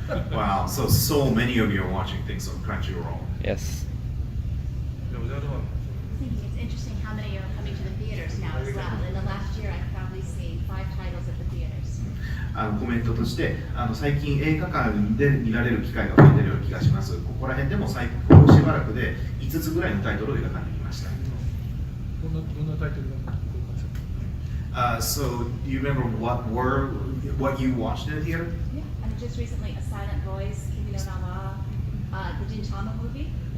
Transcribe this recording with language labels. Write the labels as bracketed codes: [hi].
[en] Wow, so many of you are watching things on Crunchyroll. Yes. It's interesting how many are coming to the theaters now as well. In the last year, I've probably seen 5 titles at the theaters. [ja] コメントとして最近映画館で見られる機会が増えているような気がします。ここら辺でもしばらくで5つぐらいのタイトルを映画館で見ました。どんなタイトルが [en] So do you remember what you watched in the theater? Yeah, and just recently, A Silent Voice, Kimi no Na wa, the Gintama movie.